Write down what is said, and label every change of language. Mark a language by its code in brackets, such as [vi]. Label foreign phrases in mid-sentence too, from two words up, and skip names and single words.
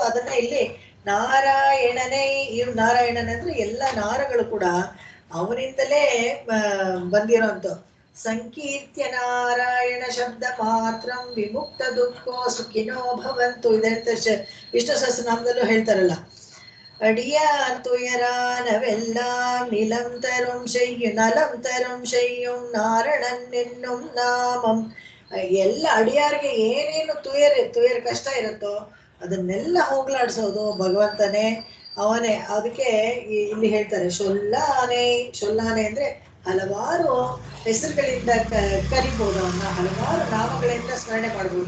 [kn] ಅದನ್ನ ಇಲ್ಲಿ ನಾರಾಯಣನೇ, ಇವ್ ನಾರಾಯಣನ ಅಂದ್ರೆ ಎಲ್ಲ ನಾರಗಳು ಕೂಡ ಅವನಿಂದಲೇ ಬಂದಿರೋಂಥ. [sa] ಸಂಕೀರ್ತ್ಯ ನಾರಾಯಣ ಶಬ್ದ ಮಾತ್ರ ವಿಮುಕ್ತ ದುಃಖೋ ಸುಖಿನೋ ಭವಂತು, [kn] ಇದಂತ ವಿಷ್ಣು ಸಹಸ್ರನಾಮದಲ್ಲೂ ಹೇಳ್ತಾರಲ್ಲ. [ta] அடியார் துயரானவெல்லாம் நிலம் தரும் செய்யும் நலம் தரும் செய்யும் ನಾರಣನ್ என்னும் ನಾಮಂ. [kn] ಎಲ್ಲ ಅಡಿಯಾರಿಗೆ ಏನೇನು ತುಯರ ಕಷ್ಟ ಇರುತ್ತೋ ಅದನ್ನೆಲ್ಲ ಹೋಗ್ಲಾಡ್ಸೋದು ಭಗವಂತನೇ, ಅವನೇ. ಅದಕ್ಕೆ ಇಲ್ಲಿ ಹೇಳ್ತಾರೆ ಶೊಲ್ಲಾನೆ ಅಂದ್ರೆ ಹಲವಾರು ಹೆಸರುಗಳಿಂದ ಕರಿಬಹುದು, ಅವನ್ನ ಹಲವಾರು ನಾಮಗಳಿಂದ ಸ್ಮರಣೆ ಮಾಡ್ಬೋದು.